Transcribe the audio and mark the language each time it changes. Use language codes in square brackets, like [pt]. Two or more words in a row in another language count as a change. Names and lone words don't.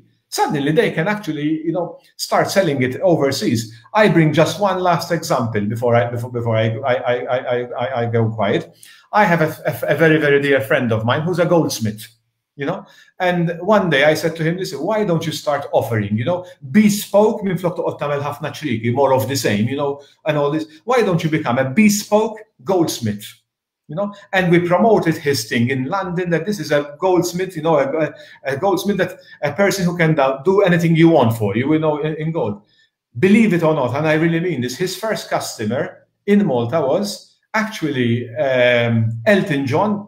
[en] Suddenly they can actually, start selling it overseas. I bring just one last example before I go quiet. I have a very, very dear friend of mine who's a goldsmith, and one day I said to him, listen, why don't you start offering, bespoke, [mt] min flok toqgħod tagħmel ħafna ċriki, [en] more of the same, and all this. Why don't you become a bespoke goldsmith? And we promoted his thing in London, that this is a goldsmith, a goldsmith, that a person who can do anything you want for you, in gold. Believe it or not, and I really mean this, his first customer in Malta was actually Elton John.